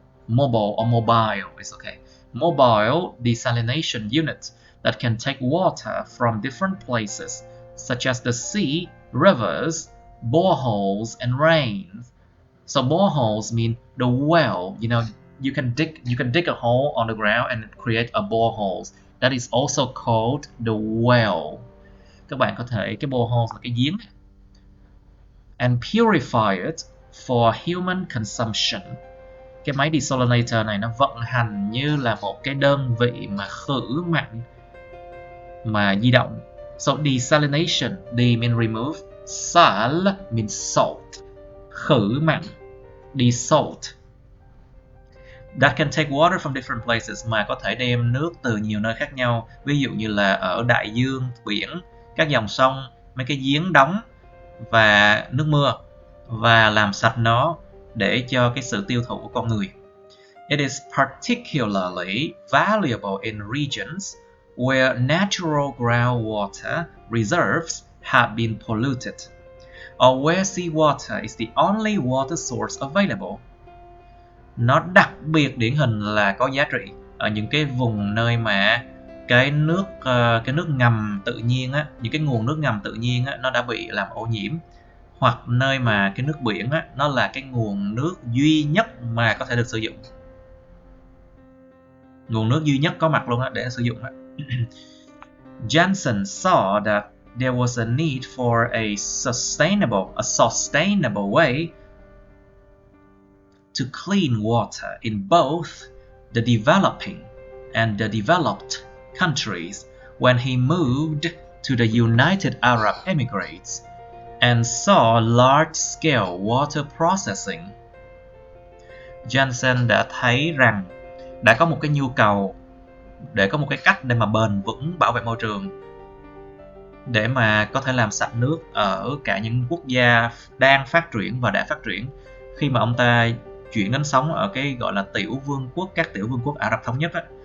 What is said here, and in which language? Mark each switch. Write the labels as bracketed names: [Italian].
[English] mobile or mobile is okay. Mobile desalination unit that can take water from different places, such as the sea, rivers, boreholes, and rains. So boreholes mean the well. You know, you can dig a hole on the ground and create a borehole. That is also called the well. [Vietnamese] Các bạn có thể cái borehole là cái giếng. [English] And purify it for human consumption. [Vietnamese] Cái máy desalinator này nó vận hành như là một cái đơn vị mà khử mặn mà di động. [English] So desalination, de mean remove, sal means salt. [Vietnamese] Khử mặn, desalt. [English] That can take water from different places, [Vietnamese] mà có thể đem nước từ nhiều nơi khác nhau. Ví dụ như là ở đại dương, biển, các dòng sông, mấy cái giếng đóng và nước mưa, và làm sạch nó để cho cái sự tiêu thụ của con người. [English] It is particularly valuable in regions where natural groundwater reserves have been polluted, or where seawater is the only water source available. [Vietnamese] Nó đặc biệt điển hình là có giá trị ở những cái vùng nơi mà cái nước ngầm tự nhiên á, những cái nguồn nước ngầm tự nhiên á, nó đã bị làm ô nhiễm, hoặc nơi mà cái nước biển á, nó là cái nguồn nước duy nhất mà có thể được sử dụng. Nguồn nước duy nhất có mặt luôn á, để sử dụng á. [English] Johnson saw that there was a need for a sustainable way to clean water in both the developing and the developed countries when he moved to the United Arab Emirates and saw large-scale water processing. [Vietnamese] Johnson đã thấy rằng đã có một cái nhu cầu để có một cái cách để mà bền vững bảo vệ môi trường, để mà có thể làm sạch nước ở cả những quốc gia đang phát triển và đã phát triển, khi mà ông ta chuyển đến sống ở cái gọi là các tiểu vương quốc Ả Rập thống nhất á.